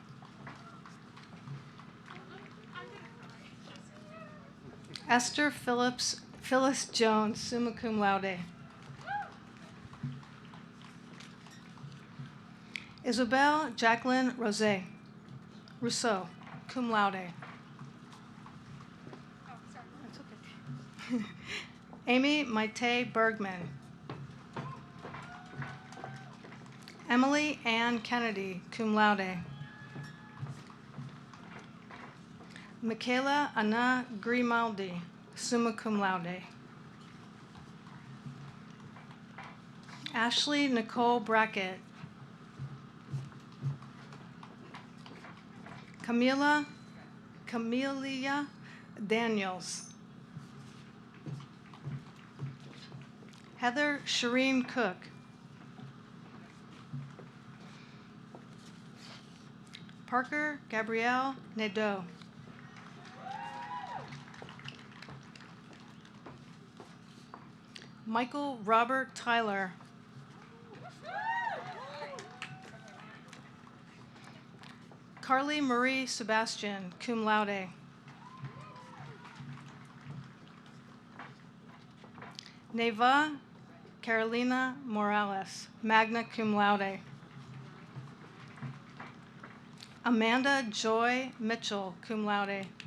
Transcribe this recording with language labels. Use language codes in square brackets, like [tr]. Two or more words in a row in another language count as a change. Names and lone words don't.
[en] Esther Phyllis Jones, [la] summa cum laude. [en] Isabel Jacqueline Rousseau, [la] cum laude. [en] Oh, sorry. That's okay. Amy Maite Bergman. Emily Ann Kennedy, [la] cum laude. [en] Michaela Anna Grimaldi, [la] summa cum laude. [en] Ashley Nicole Brackett. Camelia Daniels. Heather Shireen Cook. Parker Gabrielle Nadeau. Michael Robert Tyler. Carly Marie Sebastian, [la] cum laude. [en] Neva Carolina Morales, [la] magna cum laude. [en] Amanda Joy Mitchell, [la] cum laude.